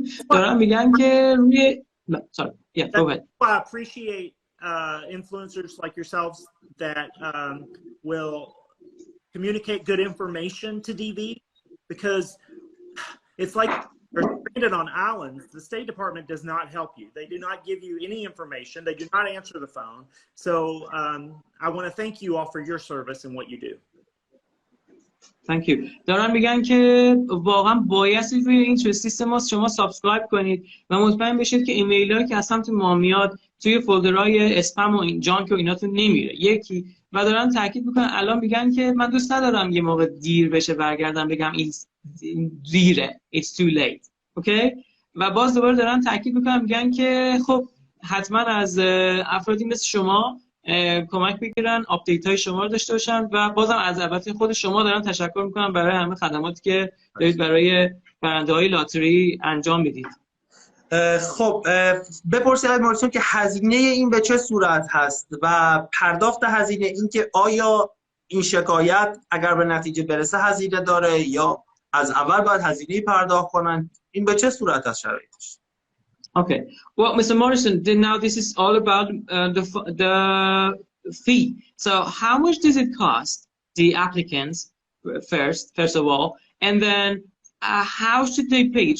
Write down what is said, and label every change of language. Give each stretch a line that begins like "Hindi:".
Persian: دارم میگن که روی
English: No, sorry. Yeah, go ahead. I appreciate influencers like yourselves that will communicate good information to DV, because it's like you're stranded on islands. The State Department does not help you. They do not give you any information. They do not answer the phone. So I want to thank you all for your service and what you do. Thank you.
Persian: دارن میگن که واقعا بایستی روی این سیستم شما سابسکرایب کنید و مطمئن بشید که ایمیلایی که از سمت ما میاد توی فولدرهای اسپم و این جانک و ایناتون نمیره. یکی و دارن تاکید میکنن الان میگن که من دوست ندارم یه موقع دیر بشه برگردم بگم این دیره.
English: It's too late.
Persian: اوکی؟ و باز دوباره دارن تاکید میکنن میگن که خب حتما از افرادی مثل شما کمک بگیرن، آپدیت های شما رو داشته باشن و بازم از البته خود شما دارم تشکر میکنم برای همه خدماتی که دارید برای برنده های لاتری انجام میدید. خب بپرسید از موریسون که هزینه این به چه صورت هست و پرداخت هزینه، این که آیا این شکایت اگر به نتیجه برسه هزینه داره یا از اول باید هزینه پرداخت کنن، این به چه صورت هست شرایطش؟
English: Okay. Well, Mr. Morrison, now this is all about the fee. So how much does it cost the applicants first of all, and then how should they pay it?